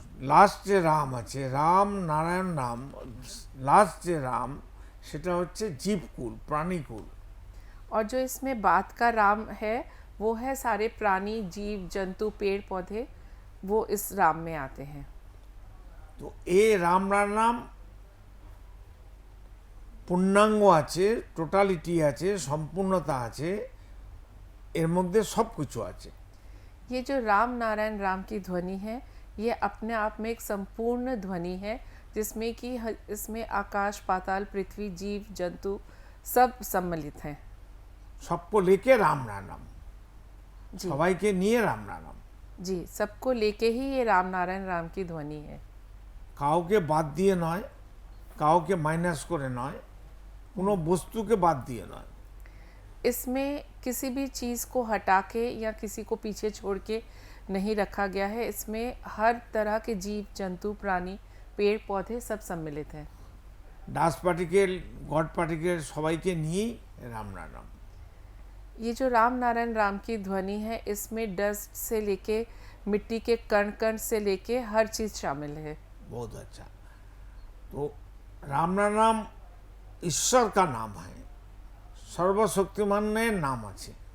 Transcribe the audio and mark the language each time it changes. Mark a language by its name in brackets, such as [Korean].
[Bangla] Last যে রাম আছে, Ram Narayan Ram, last যে রাম সেটা হচ্ছে জীবকুল, প্রাণীকুল। [Hindi] और जो इसमें बाद का राम है वो है सारे प्राणी, जीव जंतु, पेड़ पौधे, वो इस राम में आते हैं। [Bangla] তো এই রাম নাম পূর্ণাঙ্গ আছে, টোটালিটি আছে, সম্পূর্ণতা আছে, এর মধ্যে সব কিছু আছে। [Hindi] ये जो राम नारायण राम की ध्वनि है ये अपने आप में एक संपूर्ण ध्वनि है, जिसमें कि इसमें आकाश, पाताल, पृथ्वी, जीव जंतु सब सम्मिलित हैं। सबको लेके राम नाम, जी [Bangla] সবাইকে নিয়ে রাম নাম। [Hindi] जी, सबको लेके ही ये राम नारायण राम की ध्वनि है। [Bangla] কাউকে বাদ দিয়ে নয়, কাউকে মাইনাস করে নয়, কোনো বস্তুকে বাদ দিয়ে নয়। [Hindi] इसमें किसी भी चीज़ को हटा के या किसी को पीछे छोड़ के नहीं रखा गया है। इसमें हर तरह के जीव जंतु, प्राणी, पेड़ पौधे सब सम्मिलित हैं। [Bangla] ডাস্ট পার্টিকেল, গড পার্টিকেল সবাইকে নিয়েই রাম নাম। [Hindi] ये जो राम नारायण राम की ध्वनि है इसमें डस्ट से लेके मिट्टी के कण कण से लेके हर चीज़ शामिल है। बहुत अच्छा। तो राम नाम ईश्वर का नाम है, सर्वशक्तिमान नाम [Bangla] আছে।